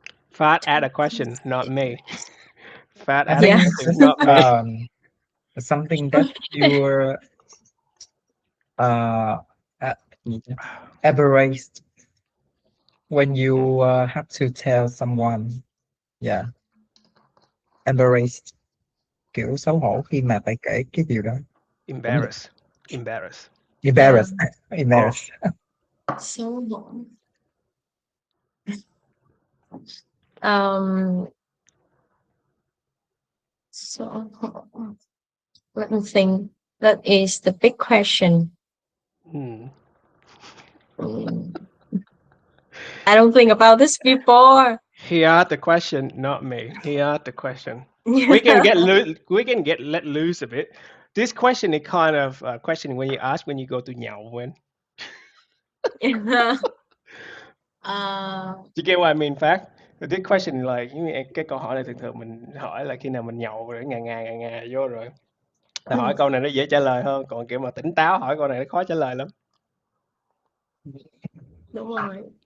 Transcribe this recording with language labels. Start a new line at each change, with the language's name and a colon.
English: Fat add a question, not me. Fat I add a Yeah. think question, not me. something that you're uh, uh embarrassed when you have to tell someone. Yeah, embarrassed,
Vietnamese: kiểu xấu hổ khi mà phải kể cái điều đó. Cũng được.
English: Embarrass. Embarrass. Yeah. Embarrassed. Embarrassed. So um so let me think. That is the big question. Hmm. Mm. I don't think about this before. He asked the question, not me. He asked the question. We can Yeah. get loose. We can get let loose a bit. This question is kind of a question when you ask when you go to nhậu when. uh, You get what I mean, Phát? This question like
Vietnamese: cái câu hỏi này thường thường mình hỏi là khi nào mình nhậu rồi ngà vô rồi. Hỏi câu này nó dễ trả lời hơn, còn kiểu mà tỉnh táo hỏi câu này nó khó trả lời lắm. đúng rồi.